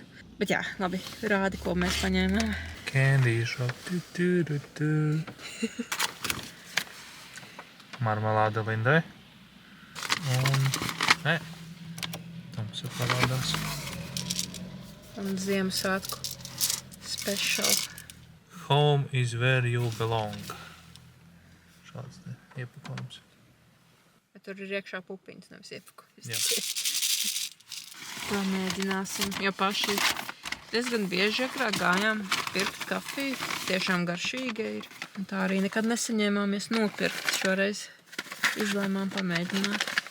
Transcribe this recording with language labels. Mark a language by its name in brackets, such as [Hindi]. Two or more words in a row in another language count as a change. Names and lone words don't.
[Latvian] Bet jā, labi, rādi, ko mēs paņēmām. [English] Candy shop. [Latvian] Marmelāde Lindai. Un... Tums jau parādās. Un Ziemassvētku special. [English] Home is where you belong. [Latvian] Šāds te iepakojums. Bet tur ir iekšā pupiņas, nevis iepakojums. Jā. Pamēģināsim, jo paši diezgan bieži agrāk gājām pirkt kafiju. Tiešām garšīga ir. Un tā arī nekad nesaņēmāmies nopirkt. Šoreiz izlēmām pamēģināt.